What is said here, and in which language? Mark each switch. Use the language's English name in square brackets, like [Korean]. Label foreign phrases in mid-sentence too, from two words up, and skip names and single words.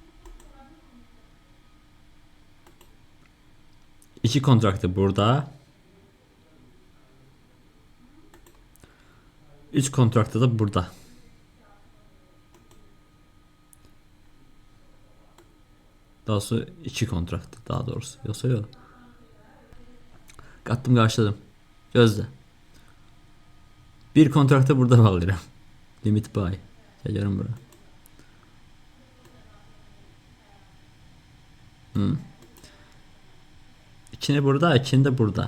[Turkish] 2 kontraktı burada. 3 kontraktı da burada. Daha sonra 2 kontraktı daha doğrusu. Yoksa yok. Kattım karşıladım. Gözle. Bir kontraktı burada bağlayacağım. [English] Limit buy. [Turkish] Geliyorum buraya. İçini burada, içini de burada.